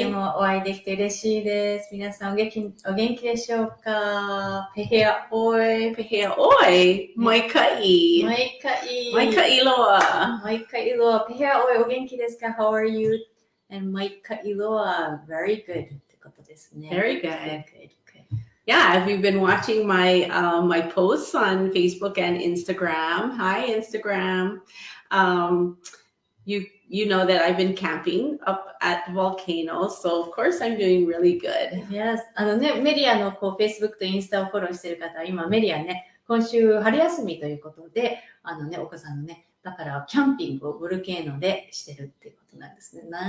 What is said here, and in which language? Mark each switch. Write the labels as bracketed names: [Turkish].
[Japanese] 今日もお会いできて嬉しいです。皆さんお元気でしょうか？ [Hawaiian] Pehea oi. Pehea oi. Maikai. Maikai loa. Maikai loa. Pehea oi. [Japanese] お元気ですか？ [English] How are you? And [Hawaiian] Maikai loa. [English] Very good. [Japanese] ってことですね。 [English] Very good.Yeah, if you've been watching my my posts on Facebook and Instagram, hi Instagram, you know that I've been camping up at the volcano, so of course I'm doing really good. [Japanese] Yes, メリアのFacebook とインスタをフォローしている方は今メリアね、今週春休みということで、お子さんのね、だからキャンピングをボルケーノでしてるっていうことなんですね。